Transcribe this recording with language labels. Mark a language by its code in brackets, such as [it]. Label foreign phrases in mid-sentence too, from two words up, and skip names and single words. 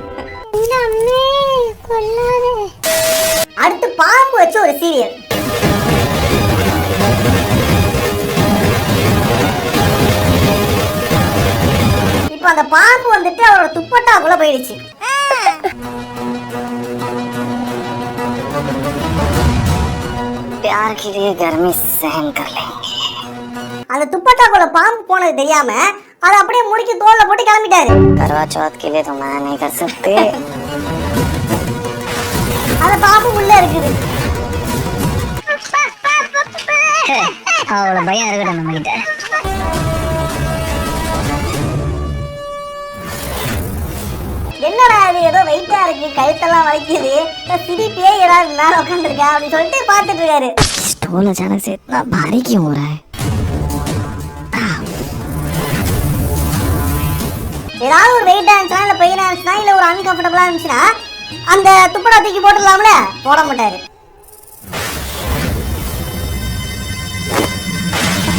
[ta] அடுத்து பாம்பு வச்சு ஒரு சீரியல். இப்ப அந்த பாம்பு வந்துட்டு அவரோட துப்பட்டாக்குள்ள போயிடுச்சு. [hi] प्यार के लिए गर्मी सहन कर लेंगे. [ta] அந்த துப்பட்டாக்குள்ள பாம்பு போனது தெரியாம அதை அப்படியே முடிச்சு தோல்ல போட்டு கிளம்பிட்டாரு. [hi] करवा चौथ के लिए तो मैं नहीं कर सकते. [ta] அந்த பாம்பு உள்ள இருக்குது. அவ்வளவு பயம் இருக்கட்டும் நம்ம கிட்ட. என்னடா இது ஏதோ வெயிட்டா இருக்கு, கழுத்தெல்லாம் வலிக்குது, சிடி பேய் ஏதாவது மேல உட்காந்துருக்கா அப்படின்னு சொல்லிட்டு பாத்துட்டு இருக்காரு. [hi] स्टूल अचानक से इतना भारी क्यों हो रहा है? [ta] ஏதாவது ஒரு வெயிட்டா இருந்துச்சுன்னா இல்ல பெயினா இருந்துச்சுன்னா இல்ல ஒரு அன்கம்ஃபர்டபுளா இருந்துச்சுன்னா அந்த துப்படா தூக்கி போட்டுடலாம்ல, போட மாட்டாரு.